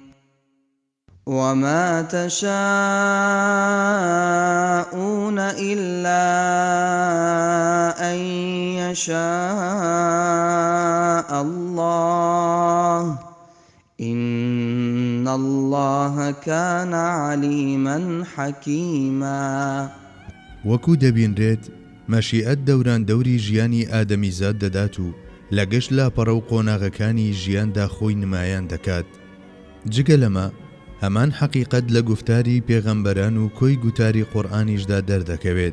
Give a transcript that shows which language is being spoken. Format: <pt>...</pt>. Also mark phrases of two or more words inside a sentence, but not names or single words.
<ar>وما تشاءون إلا أن يشاء الله إن الله كان عليما حكيما.</ar> <ckb>وەکو دەبینرێت مەشیئەت دەوران دەوری ژیانی ئادەمیزاد دەدات و لە گەشت لاپەڕە و قۆناغەکانی ژیاندا خۆی نمایان دەکات. جگە لەمە هەمان حەقیقەت لە گفتاری پێغەمبەران و کۆی گوتاری قورئانیشدا دەردەکەوێت.</ckb>